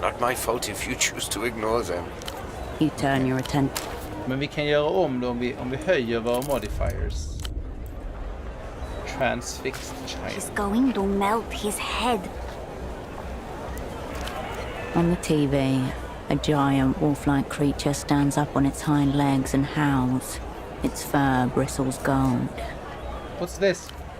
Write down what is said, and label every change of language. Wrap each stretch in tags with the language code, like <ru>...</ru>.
<en>Not my fault if you choose to ignore them. You turn your attention.</en> <sv>Men vi kan göra om det om vi höjer våra modifiers.</sv> <en>Transfixed child. He's going to melt his head. On the TV, a giant wolf-like creature stands up on its hind legs and howls. Its fur bristles gold. What's this?</en>